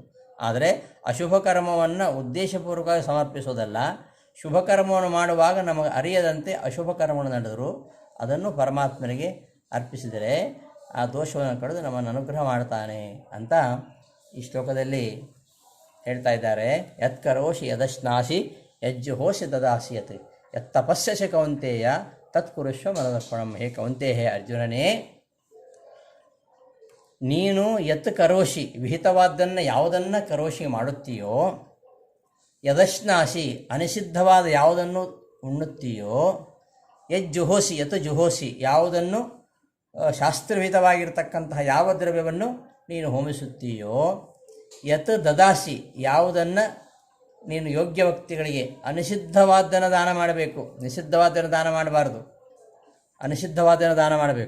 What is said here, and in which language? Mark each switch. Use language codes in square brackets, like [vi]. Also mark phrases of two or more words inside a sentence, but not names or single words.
[kn] ಆದರೆ ಅಶುಭ ಕರ್ಮವನ್ನು ಉದ್ದೇಶಪೂರ್ವಕವಾಗಿ ಸಮರ್ಪಿಸೋದಲ್ಲ. ಶುಭ ಕರ್ಮವನ್ನು ಮಾಡುವಾಗ ನಮಗೆ ಅರಿಯದಂತೆ ಅಶುಭ ಕರ್ಮವನ್ನು ನಡೆದರೂ ಅದನ್ನು ಪರಮಾತ್ಮನಿಗೆ ಅರ್ಪಿಸಿದರೆ ಆ ದೋಷವನ್ನು ಕಳೆದು ನಮ್ಮನ್ನು ಅನುಗ್ರಹ ಮಾಡ್ತಾನೆ ಅಂತ ಈ ಶ್ಲೋಕದಲ್ಲಿ ಹೇಳ್ತಾ ಇದ್ದಾರೆ. [sa] ಯತ್ ಕರೋಷಿ ಯದಶ್ನಾಸಿ ಯಜ್ಜುಹೋಷಿ ದದಾಸಿಯತ್ ಯತ್ ತಪಸ್ಯಸಿ ಕೌಂತೆಯ ತತ್ ಕುರುಷ್ವ ಮನದರ್ಪಣಂ. [kn] ಹೇ ಕೌಂತೆ, ಹೇ ಅರ್ಜುನನೇ, ನೀನು [sa] ಯತ್ ಕರೋಷಿ [kn] ವಿಹಿತವಾದ್ದನ್ನು ಯಾವುದನ್ನು ಕರೋಷಿ ಮಾಡುತ್ತೀಯೋ, ಯದಶ್ನಾಸಿ ಅನಿಷಿದ್ಧವಾದ ಯಾವುದನ್ನು ಉಣ್ಣುತ್ತೀಯೋ, [sa] ಯಜ್ಜುಹೋಸಿ ಯತ್ ಜುಹೋಸಿ [kn] ಯಾವುದನ್ನು ಶಾಸ್ತ್ರವಿಹಿತವಾಗಿರ್ತಕ್ಕಂತಹ ಯಾವ ದ್ರವ್ಯವನ್ನು ನೀನು ಹೋಮಿಸುತ್ತೀಯೋ, [sa] ಯತ್ ದದಾಸಿ [kn] ಯಾವುದನ್ನು ನೀನು ಯೋಗ್ಯ ವ್ಯಕ್ತಿಗಳಿಗೆ, ಅನಿಷಿದ್ಧವಾದ್ದನ್ನು ದಾನ ಮಾಡಬೇಕು, ನಿಷಿದ್ಧವಾದ್ದನ್ನು ದಾನ ಮಾಡಬಾರ್ದು, ಅನಿಷಿದ್ಧವಾದ್ದನ್ನು ದಾನ ಮಾಡಬೇಕು.